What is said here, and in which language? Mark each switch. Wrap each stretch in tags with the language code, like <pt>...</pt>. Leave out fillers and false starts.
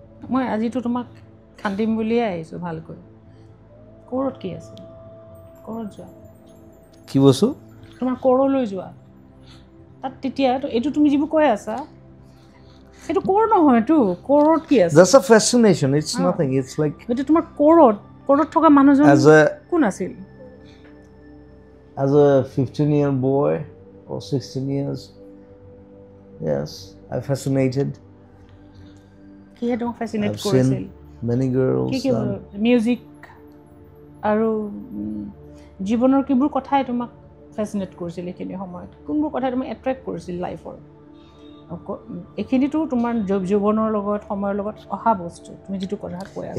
<as>মই আজিতো তোমাক খান্দিম বুলিয়ে আহিছোঁ ভালকৈ ক'ৰত কি আছিল ক'ৰত যোৱা কি বস্তু তোমাৰ ক'ৰলৈ যোৱা তাত তেতিয়া এইটো তুমি যিবোৰ কৈ আছা সেইটো ক'ৰ নহয়তো ক'ৰত কি আছে</as> <en>That's a fascination. It's nothing. It's like</en> <as>এইটো তোমাৰ ক'ৰত থকা মানুহজন কোন আছিল</as> <en>as a 15-year boy or 16 years yes I fascinated</en> <as>কিহে তোমাক ফেচিনেট</as> <en>I've</en> <as>কৰিছিল</as> <en>seen many girls</en> <as>কি মিউজিক আৰু জীৱনৰ কিবোৰ কথাই তোমাক ফেচিনেট কৰিছিল এইখিনি সময়ত কোনবোৰ কথাই তোমাক এট্ৰেক্ট কৰিছিল লাইফৰ এইখিনিতো তোমাৰ জীৱনৰ লগত সময়ৰ লগত অহা বস্তু তুমি যিটো কথা কৈ আছা</as>